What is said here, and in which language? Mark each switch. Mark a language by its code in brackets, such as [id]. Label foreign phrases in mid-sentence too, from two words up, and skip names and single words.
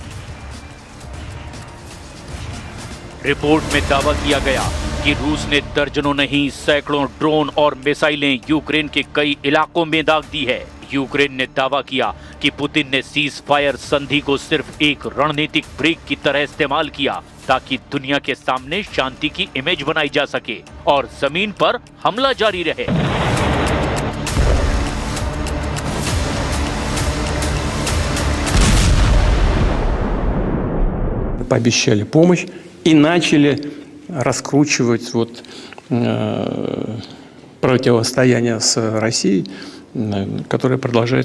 [hi] रिपोर्ट में दावा किया गया कि रूस ने दर्जनों नहीं सैकड़ों ड्रोन और मिसाइलें यूक्रेन के कई इलाकों में दाग दी है। यूक्रेन ने दावा किया कि पुतिन ने [en] cease fire [hi] संधि को सिर्फ एक रणनीतिक ब्रेक की तरह इस्तेमाल किया ताकि दुनिया के सामने शांति की इमेज बनाई जा सके और जमीन पर हमला जारी रहे। [ru] Пообещали помощь и начали раскручивать противостояние с Россией, которое продолжается до сих пор.